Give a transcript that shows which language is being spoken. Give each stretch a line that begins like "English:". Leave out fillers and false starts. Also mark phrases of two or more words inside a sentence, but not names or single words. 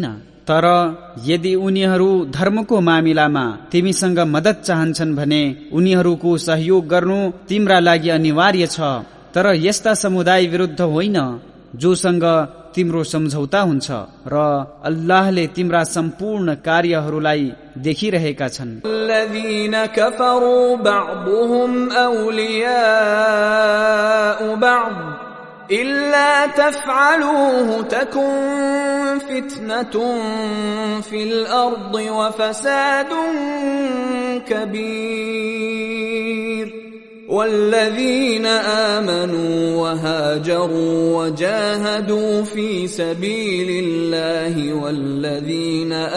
Nepali: तर यदि उनीहरू धर्मको मामिलामा तिमीसँग मद्दत चाहन्छन् भने उनीहरूको सहयोग गर्नु तिम्रा लागि अनिवार्य छ। तर यस्ता समुदाय विरुद्ध होइन जोसँग तिम्रो सम्झौता हुन्छ र अल्लाहले तिम्रा सम्पूर्ण कार्यहरूलाई देखिरहेका छन्।
Arabic: الذين كفروا بعضهم أولياء بعض إلا تفعلوه تكن فتنة في الأرض وفساد كبير والذين آمنوا وهاجروا وجاهدوا في سبيل الله والذين